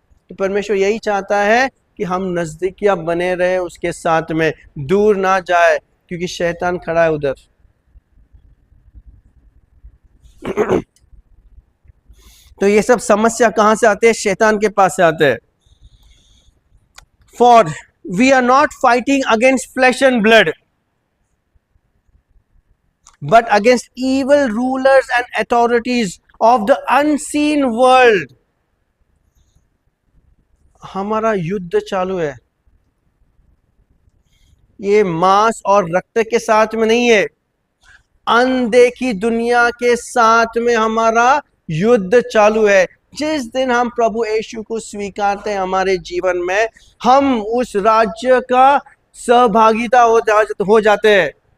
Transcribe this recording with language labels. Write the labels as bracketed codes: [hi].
[hi] तो परमेश्वर यही चाहता है कि हम नजदीकियां बने रहे उसके साथ में, दूर ना जाए, क्योंकि शैतान खड़ा है उधर। तो ये सब समस्या कहां से आते हैं? शैतान के पास से आते हैं। [en] For we are not fighting against flesh and blood, but against evil rulers and authorities of the unseen world. [hi] हमारा युद्ध चालू है, ये मांस और रक्त के साथ में नहीं है, अनदेखी दुनिया के साथ में हमारा युद्ध चालू है। जिस दिन हम प्रभु यीशु को स्वीकारते हैं हमारे जीवन में, हम उस राज्य का सहभागिता हो जाते हैं।